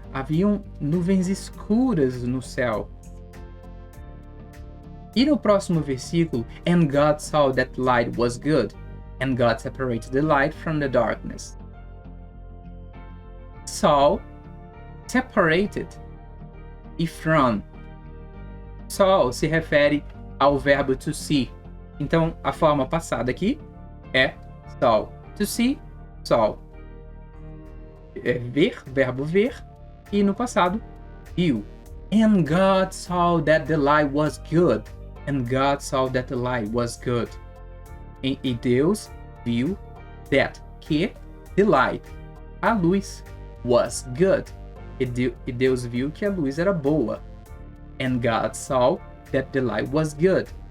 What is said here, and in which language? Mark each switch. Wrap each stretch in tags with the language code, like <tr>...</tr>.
<pt>haviam nuvens escuras no céu. E no próximo versículo,</pt> <en>and God saw that light was good, and God separated the light from the darkness. Saw, separated, e from.</en> <pt>Saw se refere ao verbo to see. Então, a forma passada aqui é saw. To see, saw. É ver, verbo ver, e no passado, viu.</pt> <en>And God saw that the light was good. And God saw that the light was good.</en> <pt>E Deus viu that, que, the light, a luz, was good. E Deus viu que a luz era boa.</pt> <en>And God saw that the light was good.</en>